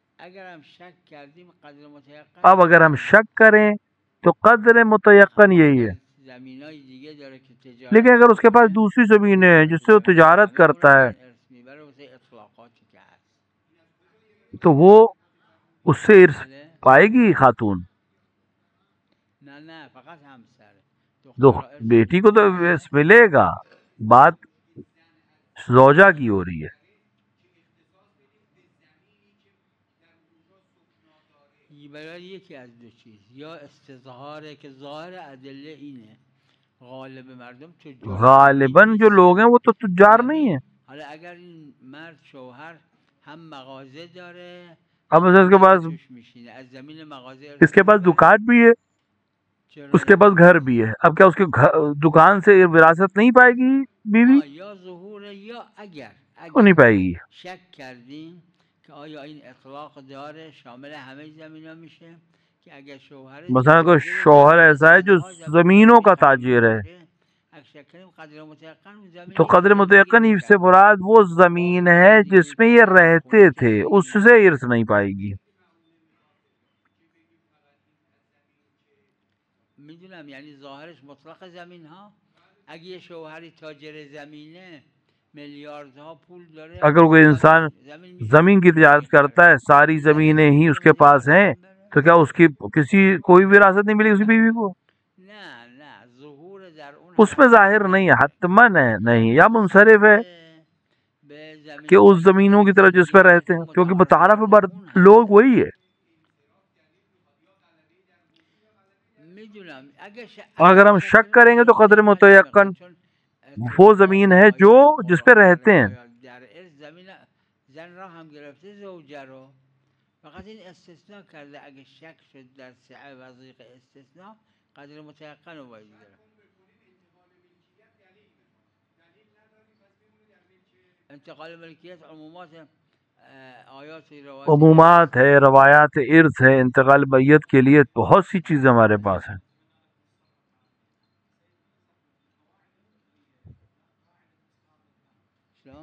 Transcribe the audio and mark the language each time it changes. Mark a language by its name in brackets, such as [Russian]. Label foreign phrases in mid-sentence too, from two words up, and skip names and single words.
[Urdu] اب اگر ہم شک کریں تو قدر متیقن یہی ہے، لیکن اگر اس کے پاس دوسری زمینیں ہیں جس سے وہ تجارت کرتا ہے تو وہ اس سے ارث پائے گی خاتون. بیٹی کو تو ارث ملے گا، بات زوجہ کی ہو رہی ہے. [Persian] برای یکی از دو چیز، یا استظهاره که ظاهر ادله اینه غالب مردم تجار، [Urdu] غالباً جو لوگ ہیں وہ تو تجار نہیں ہیں. [Persian] حالا اگر این مرد شوهر هم مغازه داره، [Urdu] اب اس کے پاس [Persian] از زمین مغازه [Urdu] اس کے پاس دکان بھی ہے، اس کے پاس گھر بھی ہے، اب کیا اس کے دکان سے وراثت نہیں پائے گی بیوی؟ [Persian] یا ظهور یا اگر [Urdu] وہ نہیں پائے گی. [Persian] شک کردیم که آیا این اطلاق داره شامل همه زمینا میشه که اگر شوهر [Urdu] مثلا کوئی شوہر ایسا ہے جو زمینوں کا تاجر ہے تو قدر متیقن اس سے مراد وہ زمین ہے جس میں یہ رہتے تھے، اس سے ارث نہیں پائے گی. [Persian] میدونم یعنی ظاهرش مطلق زمین ها، اگه یه شوهری تاجر زمینه میلیاردها پول داره، [Urdu] اگر کوئی انسان زمین کی تجارت کرتا ہے، ساری زمینیں ہی اس کے پاس ہیں، تو کیا اس کی کوئی وراثت نہیں ملے گی اس کی بیوی کو؟ [Persian] نه [Urdu] اس میں ظاہر نہیں ہے، حتماً ہے نہیں، یا منصرف ہے کہ اس زمینوں کی طرف جس پہ رہتے ہیں، کیونکہ متعارف بر لوگ وہی ہے. اگر ہم شک کریں گے تو قدر متیقن وہ زمین ہے جو جس پہ رہتے ہیں. [Persian] زن را هم گرفته زوجه رو، فقط این استثناء کرده اگه شک شد در سعه و ضیق استثناء قدر متيقن رو باید گرفت. انتقال ملکیت عمومات آیات روایات [Urdu] عمومات ہے، روایات ارث ہے، انتقال میت کے لیے بہت سی چیزیں ہمارے پاس ہیں. [Arabic] شلون؟